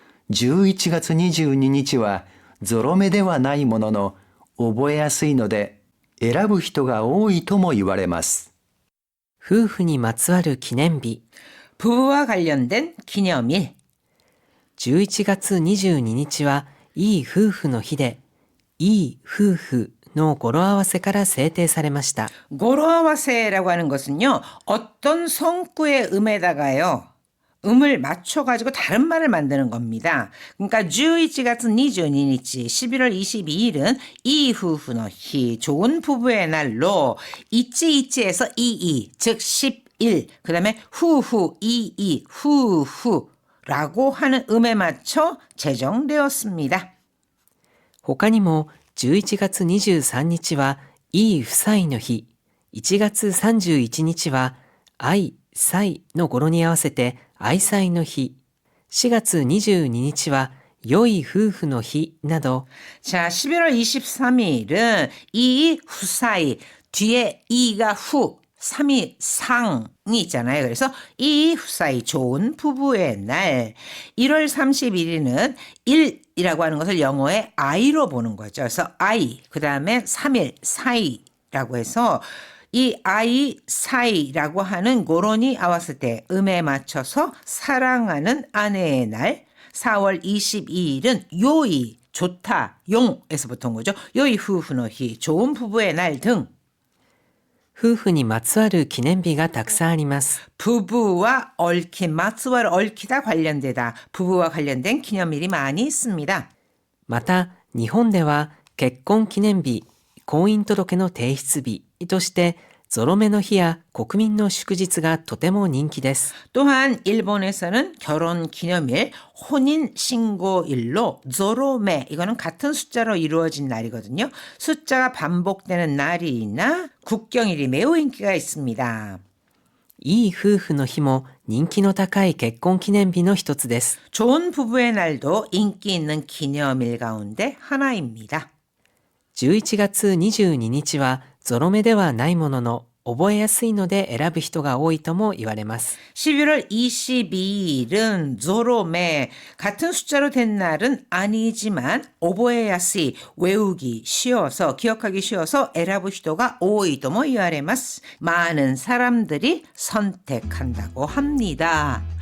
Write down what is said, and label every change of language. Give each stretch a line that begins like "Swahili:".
Japanese: 11月22日はゾロ目ではないものの覚えやすいので選ぶ人が多いとも言われます。夫婦にまつわる記念日。
Korean: 부부와 관련된 기념일.
Japanese: 11月22日はいい夫婦の日で、いい夫婦の語呂合わせから制定されました。
Korean: 고로아와세라고 하는 것은요, 어떤 성구의 음에다가요, 음을 맞춰가지고 다른 말을 만드는 겁니다. 그러니까
Japanese: 11月22日,
Korean: 11월 22일은 이 후후의 희, 좋은 부부의 날로 이치이치에서 이이, 즉 11, 그 다음에 후후, 이이, 후후라고 하는 음에 맞춰 제정되었습니다.
Japanese: 他にも11月23日はいい夫妻の日、1月31日は愛妻の語呂に合わせて愛妻の日、4月22日は良い夫婦の日など、
Korean: 자, 11월 23일은 이 후사이, 뒤에 이가 후, 3이 상이 있잖아요. 그래서 이 후사이, 좋은 부부의 날. 1월 31일은 1이라고 하는 것을 영어의 I로 보는 거죠. 그래서 I, 그 다음에 3일, 사이라고 해서 이 아이 사이라고 하는 고론이 아왔을 때 음에 맞춰서 사랑하는 아내의 날. 4월 22일은 요이, 좋다, 용에서부터 온 거죠. 요이 후후의 희, 좋은 부부의 날 등.
Japanese: 夫婦にまつわる記念日がたくさんあります。
Korean: 부부와 얽힌, 마츠와를 얽히다 관련되다. 부부와 관련된 기념일이 많이 있습니다.
Japanese: また日本では結婚記念日、婚姻届の提出日としてゾロ目の日や国民の祝日がとても人気です。
Korean: 또한 일본에서는 결혼기념일, 혼인신고일로 조로메, 이거는 같은 숫자로 이루어진 날이거든요. 숫자가 반복되는 날이나 국경일이 매우 인기가 있습니다.
Japanese: いい夫婦の日も人気の高い結婚記念日の一つです。
Korean: 좋은 부부의 날도 인기 있는 기념일 가운데 하나입니다.
Japanese: 11月22日はゾロ目ではないものの覚えやすいので選ぶ人が多いとも言われます。
Korean: 11월 22일은 조로메, 같은 숫자로 된 날은 아니지만
Japanese: 오보에야시,
Korean: 외우기 쉬워서, 기억하기 쉬워서
Japanese: 에라부 히도가 오이도모 이와레마스,
Korean: 많은 사람들이 선택한다고 합니다.